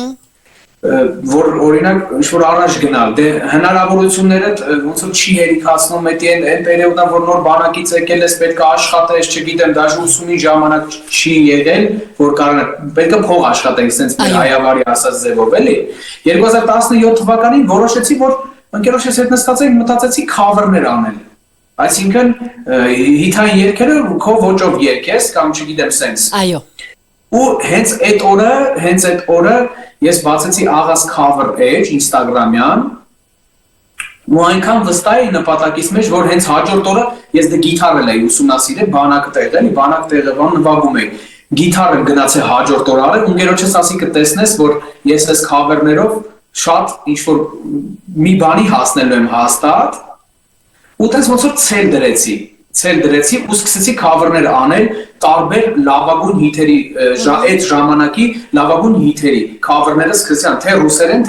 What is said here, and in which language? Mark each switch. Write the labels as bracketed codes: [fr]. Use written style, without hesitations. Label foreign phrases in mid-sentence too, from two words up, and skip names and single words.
[hy] որ օրինակ ինչ-որ առաջ գնալ, դե հնարավորությունները ոնց որ չի հերիքացնում, այդ պերիոդը, որ նոր բանակից եկել ես, պետք է աշխատես, չգիտեմ, դաժե ուսումի ժամանակ չի եղել, որ պետք է փող աշխատենք, սենց մեր հայավարի ասած ձևով, էլի։ 2017 թվականին որոշեցի, որ ընկերոջս հետ նստած ենք, մտածեցի cover-ներ անել։ Այսինքն հիթային երգերը քո ոճով երգես կամ չգիտեմ սենց։ Այո։ Ու հենց այդ օրը ես բացեցի աղաս [en] cover page [hy] Instagram-յան ու այնքան վստահ էի նպատակից մեջ, որ հենց հաջորդ օրը ես դե գիտար էի ուսումնասիրել, բանակ տեղը նվագում էի։ Գիտար եմ գնացել հաջորդ օր արել, ընկերոջս ասի կտեսնես, որ ես այս cover-ներով շատ ինչ-որ մի բանի հասնելու եմ հաստատ, ու տես ոնց որ ցել դրեցի ու սկսեցի cover-ներ անել տարբեր լավագույն հիթերի այդ ժամանակի լավագույն հիթերի cover-ները սկսեցի թե ռուսերեն